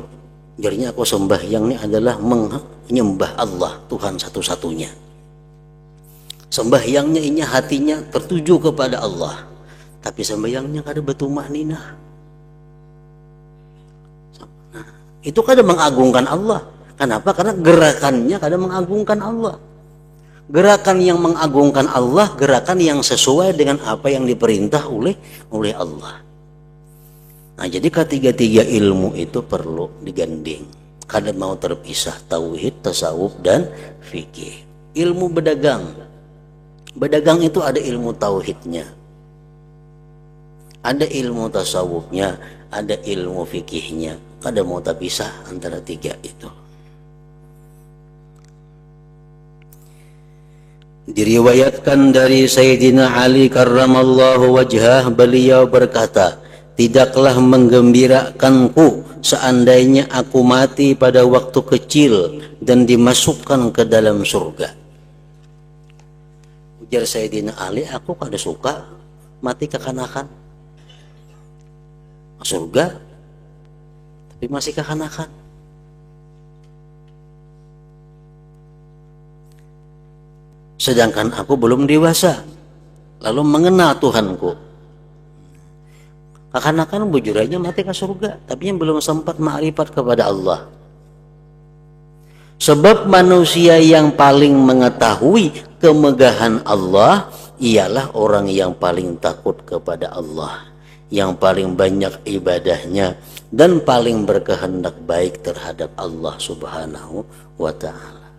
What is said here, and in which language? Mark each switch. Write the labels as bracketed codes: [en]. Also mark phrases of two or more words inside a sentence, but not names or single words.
[id] Jadinya aku sembahyang ini adalah menyembah Allah, Tuhan satu-satunya. Sembahyangnya ini hatinya tertuju kepada Allah. Tapi sembahyangnya kada betumah ninah. Nah, itu kada mengagungkan Allah. Kenapa? Karena gerakannya kada mengagungkan Allah. Gerakan yang mengagungkan Allah, gerakan yang sesuai dengan apa yang diperintah oleh Allah. Nah, jadi ketiga-tiga ilmu itu perlu digandeng. Kada mau terpisah, tauhid, tasawuf, dan fikih. Ilmu berdagang. Berdagang itu ada ilmu tauhidnya, ada ilmu tasawufnya, ada ilmu fikihnya. Kada mau terpisah antara tiga itu. Diriwayatkan dari Sayyidina Ali [ar] كرم الله وجهه, [id] beliau berkata, tidaklah menggembirakanku seandainya aku mati pada waktu kecil dan dimasukkan ke dalam surga. Ujar Sayyidina Ali, aku kada suka mati kekanakan. Surga tapi masih kekanakan. Sedangkan aku belum dewasa, lalu mengenal Tuhanku. Kekanakan bujur aja mati ke surga, tapi yang belum sempat ma'rifat kepada Allah. Sebab manusia yang paling mengetahui kemegahan Allah ialah orang yang paling takut kepada Allah, yang paling banyak ibadahnya, dan paling berkehendak baik terhadap Allah [ar] سبحانه وتعالى.